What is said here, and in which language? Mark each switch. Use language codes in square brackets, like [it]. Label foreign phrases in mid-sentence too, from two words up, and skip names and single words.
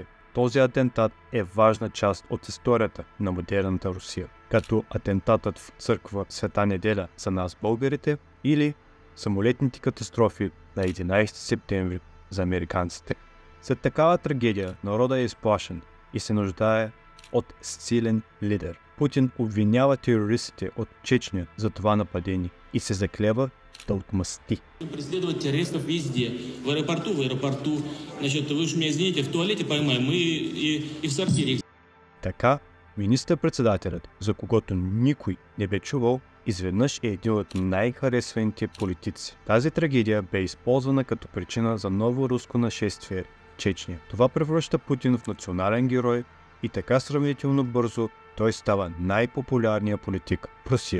[bg] Този атентат е важна част от историята на модерната Русия, като атентатът в църква Света неделя за нас българите или самолетните катастрофи на 11 септември за американците. След такава трагедия народът е изплашен и се нуждае от силен лидер. Путин обвинява терористите от Чечня за това нападение и се заклева да отмъсти. [ru] Преследовать террористов везде. В аэропорту. Значит, вы уж меня извините, в туалете поймаем и в сортире. [bg] Така, министър-председателят, за когото никой не бе чувал, изведнъж е един от най-харесваните политици. Тази трагедия бе използвана като причина за ново руско нашествие в Чечня. Това превръща Путин в национален герой и така сравнително бързо той става най-популярният политик в Русия.